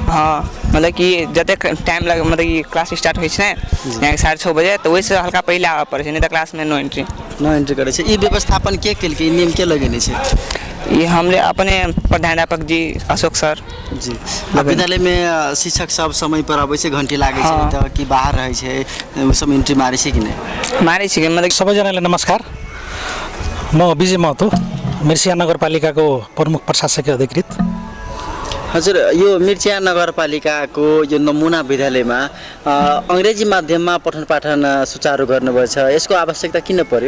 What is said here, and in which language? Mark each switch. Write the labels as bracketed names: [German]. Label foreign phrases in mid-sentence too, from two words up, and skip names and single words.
[Maithili] हाँ, मतलब कि जते टाइम लगे, मतलब कि [English] class start [Maithili] होइ छै ना यहाँ 6:30 बजे तो वैसे हल्का पहले आवे पड़ै छै, नहीं तो क्लास में [English] no entry [Maithili] करै छै। ई व्यवस्थापन के केलकै, नियम के लगेने छै? ये हमरे अपने प्रधानाध्यापक जी अशोक सर जी। विद्यालय में शिक्षक सब समय पर आबै छै, घंटी लागे छै त कि बाहर रहै छै सब एंट्री मारै छै कि नहीं? मारै छै। मतलब [Nepali] सबैजनालाई नमस्कार, म विजय महतो, मिर्सिया नगरपालिकाको प्रमुख प्रशासकीय अधिकृत। हजुर, यो मिर्चिया नगरपालिकाको यो नमुना विद्यालयमा अंग्रेजी माध्यममा पठन पाठन सुचारू गर्नुभएको छ, यसको आवश्यकता किन पर्यो?